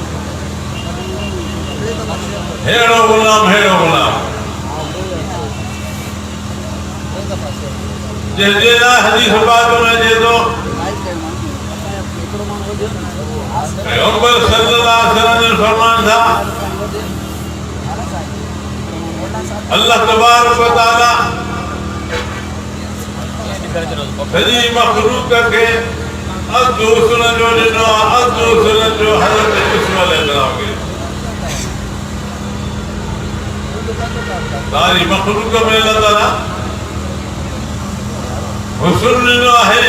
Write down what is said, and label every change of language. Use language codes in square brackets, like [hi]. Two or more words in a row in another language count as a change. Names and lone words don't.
[sd] हेड़ो ग़ुलाम जंहिंजे लाइ हदीस पाक में अचे थो, पैगंबर [ar] صلى الله عليه وسلم [sd] फरमान था, [ar] الله تبارك وتعالى [sd] सॼी मखलूक खे अधु हुस्न जो ॾिनो आहे, अधु हुस्न जो हज़रत यूसुफ अलैहिस्सलाम खे। सारी मखलूक में अल्लाह ताला हुस्न ॾिनो आहे।